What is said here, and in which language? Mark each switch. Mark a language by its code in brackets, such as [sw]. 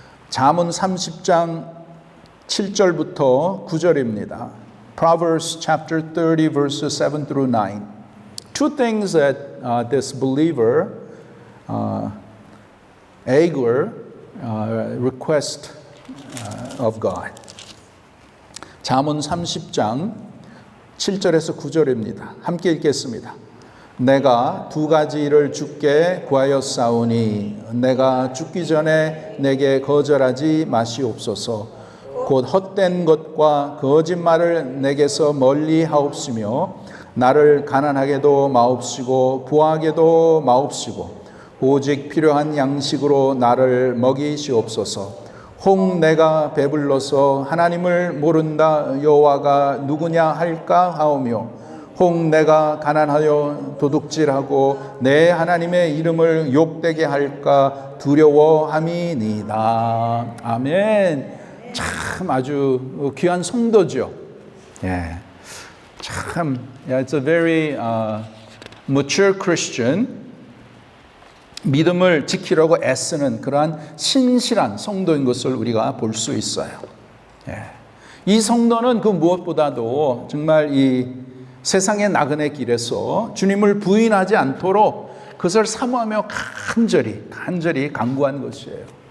[ko] 잠언 30장 7절부터 9절입니다. [en] Proverbs chapter 30 verses 7 through 9. Two things that this believer Agur request of God. [ko] 잠언 30장 7절에서 9절입니다. 함께 읽겠습니다. 내가 두 가지 일을 주께 구하였사오니 내가 죽기 전에 내게 거절하지 마시옵소서. 곧 헛된 것과 거짓말을 내게서 멀리 하옵시며 나를 가난하게도 마옵시고 부하게도 마옵시고 오직 필요한 양식으로 나를 먹이시옵소서. 혹 내가 배불러서 하나님을 모른다 여호와가 누구냐 할까 하오며 혹 내가 가난하여 도둑질하고 내 하나님의 이름을 욕되게 할까 두려워함이니이다. 아멘. 참 아주 귀한 성도죠. 예, 참, [en] it's a very mature Christian. [ko] 믿음을 지키려고 애쓰는 그러한 신실한 성도인 것을 우리가 볼 수 있어요. 예. 이 성도는 그 무엇보다도 정말 이 세상의 나그네 길에서 주님을 부인하지 않도록 그것을 사모하며 간절히 간구한 것이에요.